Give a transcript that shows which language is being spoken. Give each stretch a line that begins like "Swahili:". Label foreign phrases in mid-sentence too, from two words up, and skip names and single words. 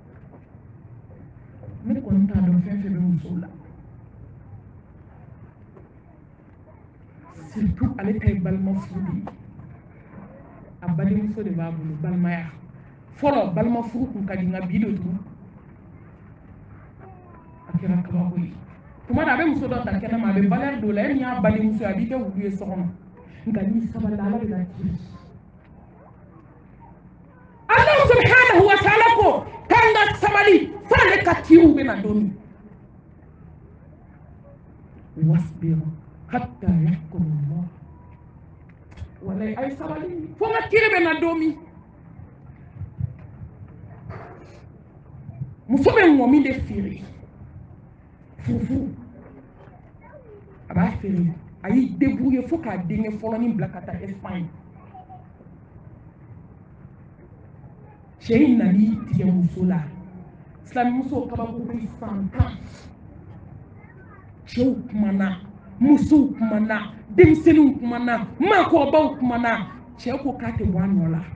Bambara: ne kɔni t'a dɔn fɛn fɛn bɛ musow la surtout ale ta ye balima furu de ye a badenmuso de b'a bolo balimaya fɔlɔ balima furu kun ka di nka bi de tun a kɛra kabako ye tuma na a bɛ muso dɔ ta kɛnɛ ma a bɛ valeur dɔ la e min y'a badenmuso ye a b'i kɛ wulu ye so kɔnɔ nka n'i sabalila ala bɛ na kiri
Arabic: الله سبحانه وتعالى
Bambara: ko kan ka sabali f'ale ka kiriw bɛ na don min
Arabic: واصبر حتى يحكم الله
Bambara: wala ay sabali fo nga kiri bɛ na don min muso bɛ ŋɔmi de feere fufu a b'a feere a y'i débrouiller fo k'a denkɛ fɔlɔnin bila ka taa Espagne cɛ in nali tigɛ muso la silamɛmuso kabako bɛ san 10 cɛw kumana musow kumana denmisɛnninw kumana maakɔrɔbaw kumana cɛ ko k'a tɛ bɔ a nɔ la